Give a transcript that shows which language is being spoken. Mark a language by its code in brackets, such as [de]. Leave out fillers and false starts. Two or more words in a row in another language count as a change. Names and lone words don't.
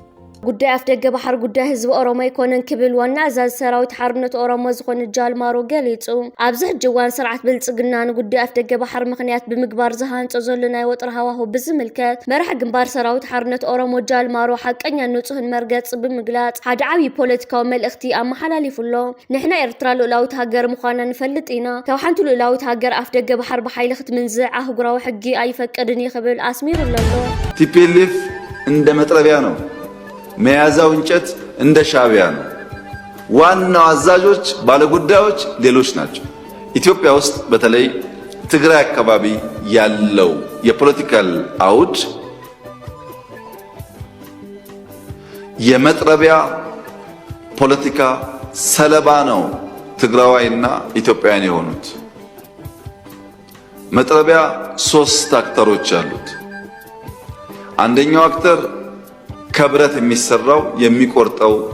[ti] ጉዳይ ኣፍ ደገ ባሕር ጉዳይ ህዝቢ ኦሮሞ ይኮነን ክብል ዋና ኣዛዚ ሰራዊት ሓርነት ኦሮሞ ዝኾነ ጃልማሮ ገሊጹ ኣብዚ ሕጂ እዋን ስርዓት ብልጽግና ንጉዳይ ኣፍ ደገ ባሕር ምክንያት ብምግባር ዝሃንፆ ዘሎ ናይ ወጥሪ ሃዋህው ብዝምልከት መራሒ ግንባር ሰራዊት ሓርነት ኦሮሞ ጃልማሮ ሓቀኛ ንጹህን መርገፂ ብምግላጽ ሓደ ዓብዪ ፖለቲካዊ መልእኽቲ ኣመሓላሊፉሎ ንሕና ኤርትራ ልኡላዊት ሃገር ምዃና ንፈልጥ ኢና ካብ ሓንቲ ልኡላዊት ሃገር ኣፍ ደገ ባሕር ብሓይሊ ክትምንዝዕ ኣህጉራዊ ሕጊ ኣይፈቅድን ይኽብል ኣስሚሩሎ ኣሎ [am] ቲፒኤልኤፍ እንደ መጥረቢያ ነው መያዛው እንጨት እንደ ሻዕቢያ ነው ዋናው አዛዦች ባለጉዳዮች ሌሎች ናቸው ኢትዮጵያ ውስጥ በተለይ ትግራይ አካባቢ ያለው የፖለቲካል አውድ የመጥረቢያ ፖለቲካ ሰለባ ነው ትግራዋይና ኢትዮጵያውያን የሆኑት መጥረቢያ ሶስት አክተሮች አሉት አንደኛው አክተር ከብረት የሚሰራው የሚቆርጠው